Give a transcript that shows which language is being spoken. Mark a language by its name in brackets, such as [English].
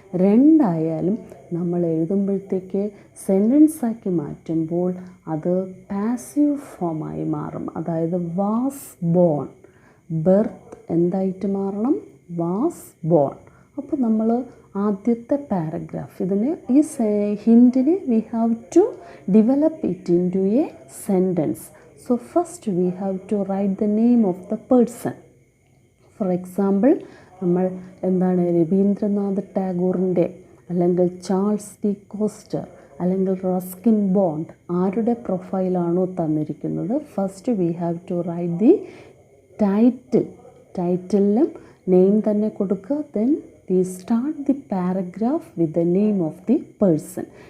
[Malayalam] രണ്ടായാലും നമ്മൾ എഴുതുമ്പോഴത്തേക്ക് സെൻറ്റൻസാക്കി മാറ്റുമ്പോൾ അത് പാസീവ് ഫോമായി മാറും. അതായത് വാസ് ബോൺ, ബർത്ത് എന്തായിട്ട് മാറണം? Was born. അപ്പോൾ നമ്മൾ ആദ്യത്തെ പാരഗ്രാഫ്, ഇതിന് ഈ ഹിൻറ്റിന് [English] We have to develop it into a sentence. So first we have to write the name of the person. For example, [Malayalam] നമ്മൾ എന്താണ് രവീന്ദ്രനാഥ് ടാഗോറിൻ്റെ, അല്ലെങ്കിൽ ചാൾസ് ഡി കോസ്റ്റർ, അല്ലെങ്കിൽ റസ്കിൻ ബോണ്ട്, ആരുടെ പ്രൊഫൈലാണോ തന്നിരിക്കുന്നത്, [English] First we have to write the title. [Malayalam] ടൈറ്റിലും name തന്നെ കൊടുക്കുക. [English] Then we start the paragraph with the name of the person.